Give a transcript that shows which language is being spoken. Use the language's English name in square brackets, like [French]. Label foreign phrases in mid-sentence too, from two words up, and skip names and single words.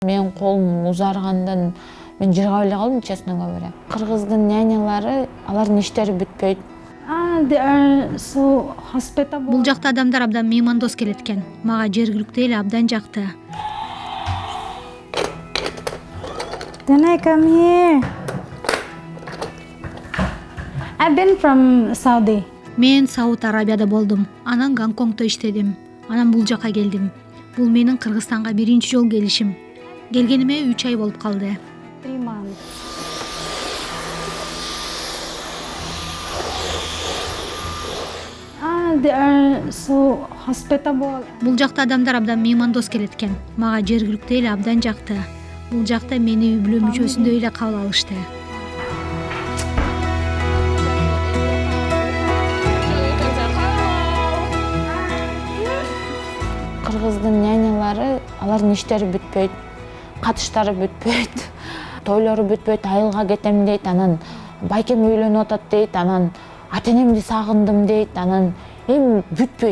[Kyrgyz] Мен колум узаргандан мен жыргап эле калдым, [Russian] честно говоря. [Kyrgyz] Кыргыздын нянялары, алардын иштери бүтпөйт. [English] They are so hospitable. [Kyrgyz] Бул жакта адамдар абдан меймандос келет экен. Мага жергиликтүү эл абдан жакты. [English] Then I come here. I've been from Saudi. [Kyrgyz] Мен Сауд Арабияда болдум. Анан Гонконгдо иштедим. Анан бул жака келдим. Бул менин Кыргызстанга биринчи жолу келишим. Келгениме 3 ай болуп калды. [English] 3 months. They are so hospitable. [Kyrgyz] Бул жакта адамдар абдан меймандос келет экен. Мага жергиликтүү эл абдан жакты. Бул жакта мени үй бүлө мүчөсүндөй эле кабыл алышты. Кыргыздын нянялары, алардын иштери бүтпөйт, катыштары бүтпөйт, тойлору бүтпөйт, айылга кетем дейт, анан байкем үйлөнүп атат дейт, анан ата-энемди сагындым дейт, анан эми бүтпөйт.